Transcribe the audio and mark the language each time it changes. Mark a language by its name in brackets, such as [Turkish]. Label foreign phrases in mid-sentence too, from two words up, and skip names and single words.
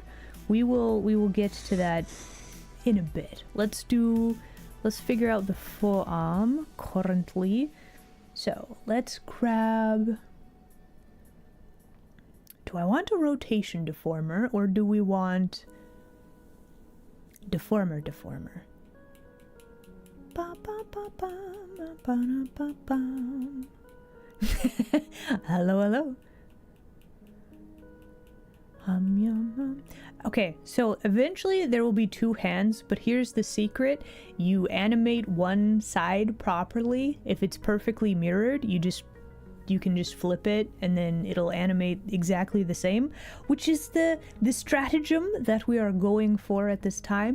[English] We will get to that in a bit. Let's figure out the forearm currently. So let's grab, do I want a rotation deformer or do we want deformer? Ba, ba, ba, ba, ba, ba, ba, ba. Hello. Okay, so eventually there will be two hands, but here's the secret. You animate one side properly. If it's perfectly mirrored, you can just flip it and then it'll animate exactly the same, which is the stratagem that we are going for at this time.